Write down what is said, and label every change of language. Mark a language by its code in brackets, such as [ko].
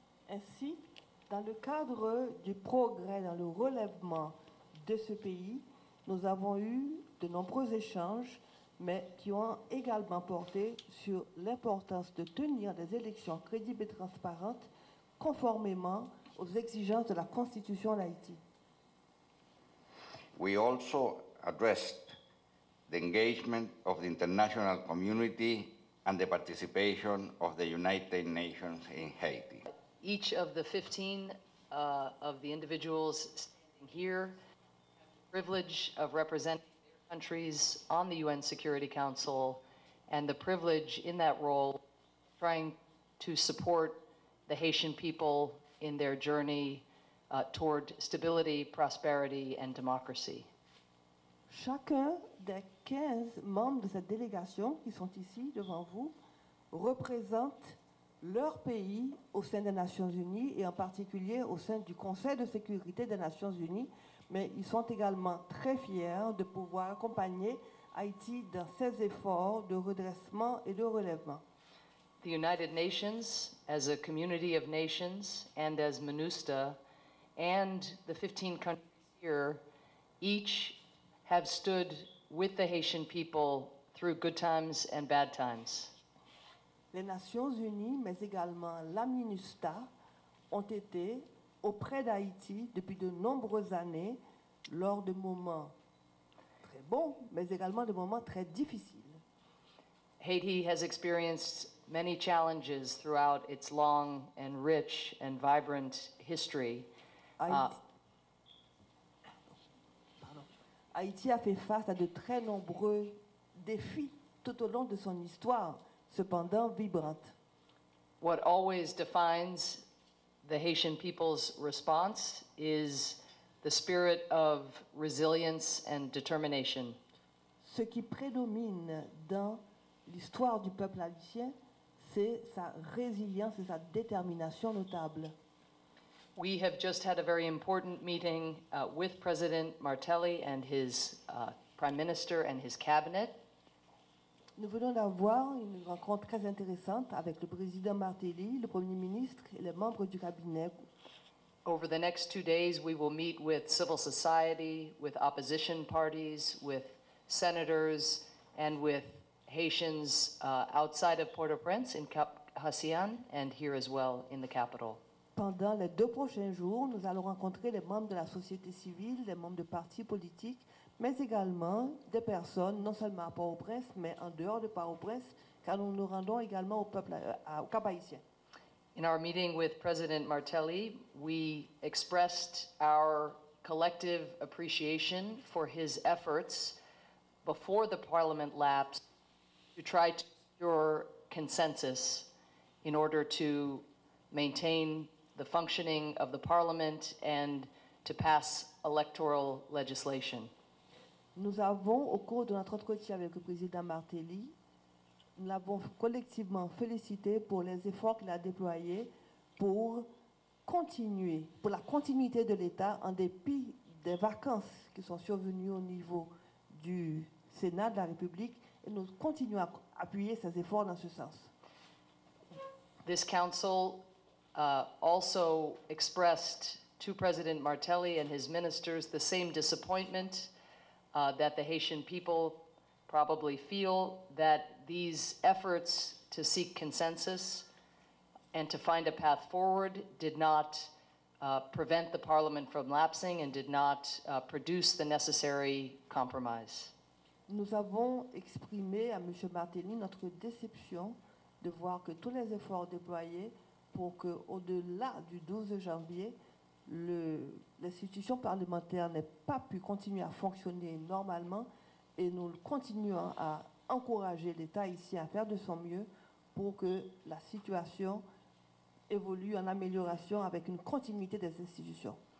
[fr] Ainsi, dans le cadre du progrès dans le relèvement de ce pays, nous avons eu de nombreux échanges, mais qui ont également porté sur l'importance de tenir des élections crédibles et transparentes conformément aux exigences de la Constitution d'Haïti. [en] We also addressed the engagement of the international community and the participation of the United Nations in Haiti. Each of the 15 of the individuals standing here have the privilege of representing their countries on the UN Security Council and the privilege in that role trying to support the Haitian people in their journey toward stability, prosperity, and democracy. [fr] Chacun des 15 membres de cette délégation qui sont ici devant vous représente leur pays au sein des Nations Unies et en particulier au sein du Conseil de sécurité des Nations Unies, mais ils sont également très fiers de pouvoir accompagner Haïti dans ses efforts de redressement et de relèvement. [en] The United Nations, as a community of nations, and as Minustah, and the 15 countries here, each have stood with the Haitian people through good times and bad times. [fr] Les Nations Unies, mais également la Minustah, ont été auprès d'Haïti depuis de nombreuses années lors de moments très bons, mais également de moments très difficiles. [en] Haiti has experienced many challenges throughout its long and rich and vibrant history. [fr] Haïti a fait face à de très nombreux défis tout au long de son histoire, cependant vibrante. [en] What always defines the Haitian people's response is the spirit of resilience and determination. [fr] Ce qui prédomine dans l'histoire du peuple haïtien, c'est sa résilience et sa détermination notable. [en] We have just had a very important meeting with President Martelly and his Prime Minister and his cabinet. [fr] Nous venons d'avoir une rencontre très intéressante avec le président Martelly, le Premier ministre et les membres du cabinet. [en] Over the next 2 days, we will meet with civil society, with opposition parties, with senators, and with Haitians outside of Port-au-Prince in Cap Hacian and here as well in the capital. [fr] Pendant les 2 prochains jours, nous allons rencontrer les membres de la société civile, les membres de partis politiques, mais également des personnes, non seulement à Port-au-Prince, mais en dehors de Port-au-Prince, car nous nous rendons également au peuple, au Cap Haïtien. [en] In our meeting with President Martelly, we expressed our collective appreciation for his efforts before the parliament lapsed to try to secure consensus in order to maintain the functioning of the parliament and to pass electoral legislation. [fr] Nous avons, au cours de notre entretien avec le président Martelly, nous l'avons collectivement félicité pour les efforts qu'il a déployés pour continuer, pour la continuité de l'État en dépit des vacances qui sont survenues au niveau du Sénat de la République, et nous continuons à appuyer ces efforts dans ce sens. [en] This council also expressed to President Martelly and his ministers the same disappointment that the Haitian people probably feel, that these efforts to seek consensus and to find a path forward did not prevent the parliament from lapsing and did not produce the necessary compromise. [fr] Nous avons exprimé à M. Martelly notre déception de voir que tous les efforts déployés pour qu'au-delà du 12 janvier, l'institution parlementaire n'ait pas pu continuer à fonctionner normalement, et nous continuons à encourager l'État ici à faire de son mieux pour que la situation évolue en amélioration avec une continuité des institutions.